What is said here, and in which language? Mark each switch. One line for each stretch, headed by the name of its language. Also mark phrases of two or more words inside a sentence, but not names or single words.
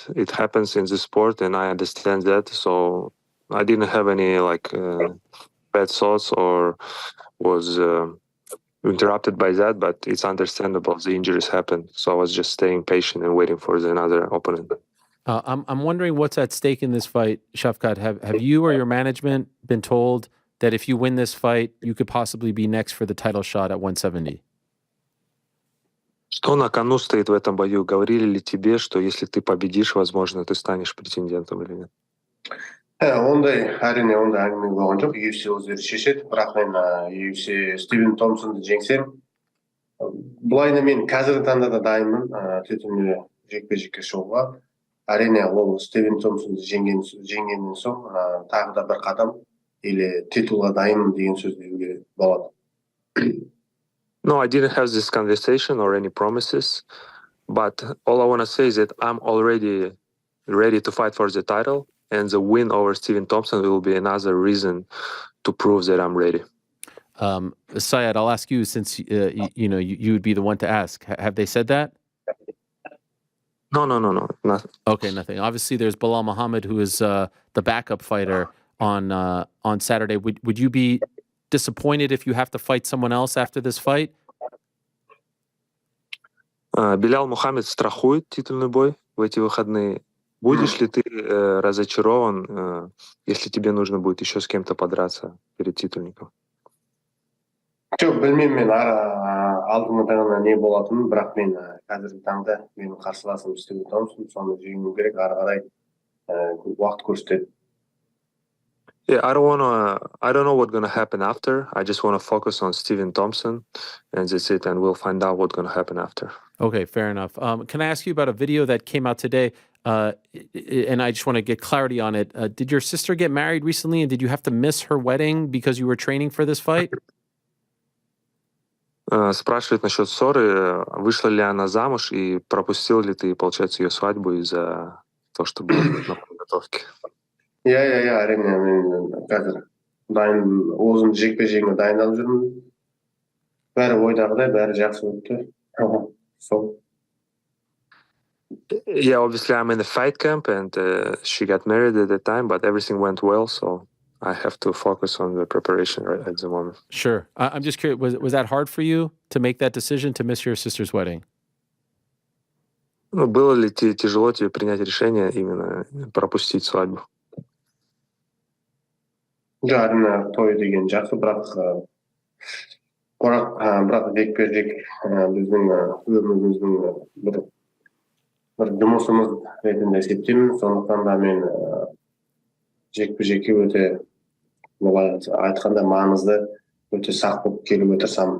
English: It happens in the sport, and I understand that. So I didn't have any bad thoughts or was interrupted by that. But it's understandable. The injuries happen, so I was just staying patient and waiting for another opponent. I'm wondering what's at stake in this fight, Shavkat. Have you or your management been told that if you win this fight, you could possibly be next for the title shot at 170?
Russian: Что на кону стоит в этом бою? Говорили ли тебе, что если ты победишь, возможно, ты станешь претендентом или нет?
Kazakh: Әрине ондай әңгіме болған жоқ. UFC өздері шешеді. Бірақ мен UFC Стивен Томпсонды жеңсем, былайына мен қазіргі таңда да дайынмын титуліне жекпе-жекке шығуға. Әрине ол Стивен Томпсонды жеңгеннен соң тағы да бір қадам или титулға дайынмын деген сөз деуге болады.
English: No, I didn't have this conversation or any promises, but all I want to say is that I'm already ready to fight for the title, and the win over Stephen Thompson will be another reason to prove that I'm ready. Syed, I'll ask you, since you would be the one to ask. Have they said that? No, nothing. Okay, nothing. Obviously, there's Bilal Muhammad, who is the backup fighter on Saturday. Would you be disappointed if you have to fight someone else after this fight?
Russian: Белял Мухаммед страхует титульный бой в эти выходные. Будешь ли ты разочарован, если тебе нужно будет еще с кем-то подраться перед титульником?
Kazakh: Жоқ, білмеймін мен алдымда не болатынын, бірақ мен қазіргі таңда менің қарсыласым Стивен Томпсон, соны жеңу керек, ары қарай уақыт көрсетеді.
English: Yeah, I don't know what's going to happen after. I just want to focus on Stephen Thompson, and that's it, and we'll find out what's going to happen after. Okay, fair enough. Can I ask you about a video that came out today? And I just want to get clarity on it. Did your sister get married recently, and did you have to miss her wedding because you were training for this fight?
Russian: Спрашивает насчет ссоры. Вышла ли она замуж, и пропустил ли ты, получается, ее свадьбу из-за того, что было на подготовке? Я,
Kazakh: әрине мен қазір дайын, өзім жекпе-жегіме дайындалып жүрмін. Бәрі ойдағыдай, бәрі жақсы өтті. Сол.
English: Yeah, obviously I'm in the fight camp, and she got married at the time, but everything went well, so I have to focus on the preparation right at the moment. Sure. I'm just curious, was that hard for you to make that decision to miss your sister's wedding?
Russian: Было ли тяжело тебе принять решение именно пропустить свадьбу?
Kazakh: Әрине той деген жақсы, бірақ жекпе-жек біздің өміріміздің бір жұмысымыз ретінде есептеймін. Сондықтан да мен жекпе-жекке өте былай айтқанда маңызды, өте сақ болып келуге тырысамын.